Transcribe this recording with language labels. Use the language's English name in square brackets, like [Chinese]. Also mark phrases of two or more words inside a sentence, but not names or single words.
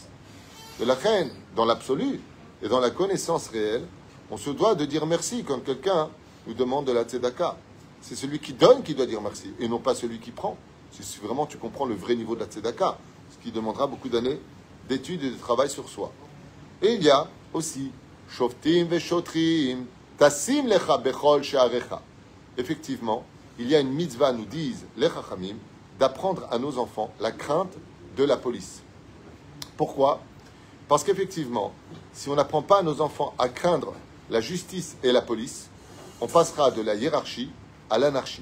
[French] De la reine, dans l'absolu et dans la connaissance réelle, on se doit de dire merci quand quelqu'un nous demande de la tzedaka. C'est celui qui donne qui doit dire merci, et non pas celui qui prend. Si vraiment tu comprends le vrai niveau de la tzedaka, ce qui demandera beaucoup d'années d'études et de travail sur soi. Et il y a aussi [Hebrew] שופטים ושוטרים תשים לך בכל שעריך. [French] Effectivement, il y a une mitzvah, nous disent les chachamim, d'apprendre à nos enfants la crainte de la police. Pourquoi? Parce qu'effectivement, si on n'apprend pas à nos enfants à craindre la justice et la police, on passera de la hiérarchie à l'anarchie.